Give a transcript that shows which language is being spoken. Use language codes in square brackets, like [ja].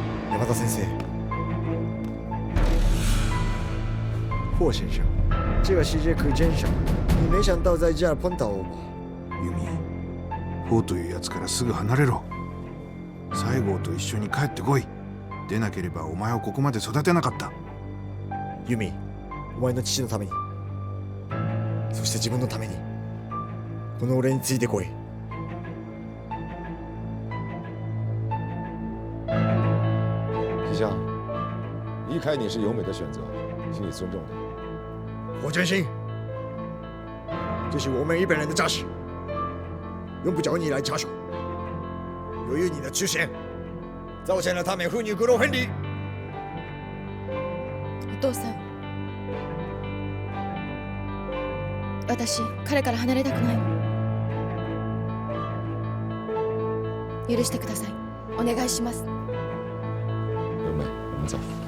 [zh] 山田先生，霍先生，这个世界可真小，你没想到在这儿碰到我吧？ [ja] 由美、霍というやつからすぐ離れろ。西郷と一緒に帰ってこい。でなければお前をここまで育てなかった。ユミ、お前の父のために、そして自分のために、この俺についてこい。 [zh] 西乡，离开你是由美的选择，请你尊重他。火真心，这是我们日本人的家事，用不着你来插手。由于你的出现，造成了他们父女骨肉分离。 [ja] お父さん、私彼から離れたくないの。許してください。お願いします。 [zh] 由美，我们走。